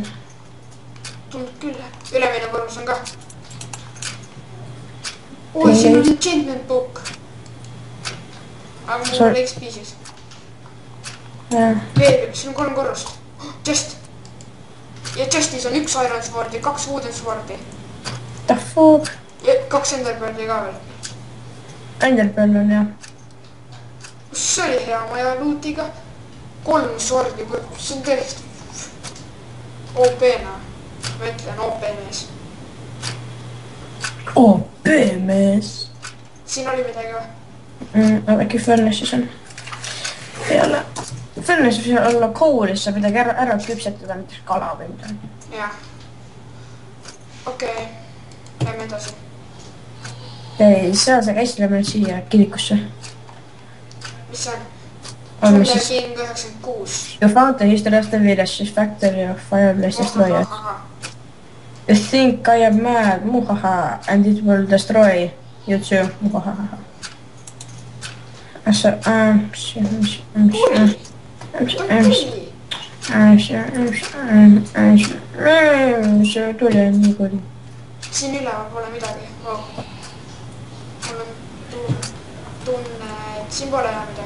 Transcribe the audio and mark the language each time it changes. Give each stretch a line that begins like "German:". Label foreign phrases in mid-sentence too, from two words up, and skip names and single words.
Estonian: Tundub küll. Ülemine korrus on ka. Siin on
English: enchantment book.
Estonian: Aga mul on XP-sis. Veel, siin on 3 korrust. Chest. Ja chestis on 1
English: iron sword
Estonian: ja 2
English: wooden swordi. The fuck?
Estonian: Ja 2 enderpearli ka veel. Enderpearl on jah. See oli hea maja luutiga. 3 swordi, see on tõesti OP-na. Ma ütlen OP-mees. OP-mees. Siin oli midagi või? Äkki furnace'is on. Peale. Furnace'is võiks olla koolis, saab midagi ära küpsetada, näiteks kala või midagi. Jah. Okei. Lähme edasi. Ei, seal sa käisid, lähme nüüd siia kirikusse. Mis see on? On Sulle siis... King 96.
English: You found the history of the village, factory of fireplace destroyed. You think I am mad, muhaha, and it will destroy you too, muhaha. So,
Estonian: see tuli on nii kuri. Siin üleval pole midagi. Mul on tunne, et siin pole enam midagi.